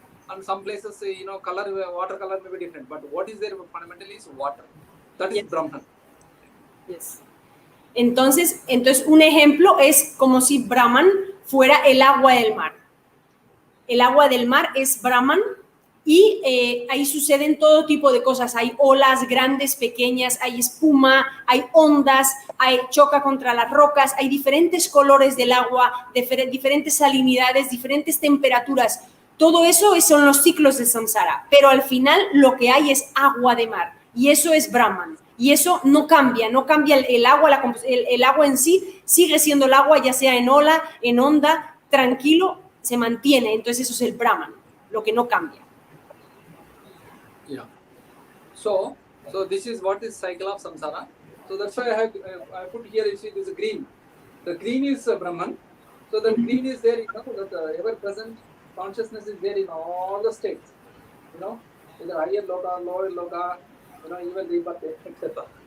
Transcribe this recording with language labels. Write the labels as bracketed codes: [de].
[en] And some places, water color may be different. But what is there fundamentally is water. That is Brahman. Yes. [es] Entonces, un ejemplo es como si Brahman fuera el agua del mar. El agua del mar es Brahman y ahí suceden todo tipo de cosas. Hay olas grandes, pequeñas, hay espuma, hay ondas, choca contra las rocas, hay diferentes colores del agua, diferentes salinidades, diferentes temperaturas. Todo eso son los ciclos de samsara, pero al final lo que hay es agua de mar y eso es Brahman. Y eso no cambia el agua, el agua en sí sigue siendo el agua, ya sea en ola, en onda, tranquilo, se mantiene, entonces eso es el Brahman, lo que no cambia. [en] Yeah. So this is what is cycle of samsara. So that's why I put here, you see, this is green. The green is Brahman. So the green is there, that ever-present consciousness is there in all the states. In the higher loka, lower loka, even rebirth, etc.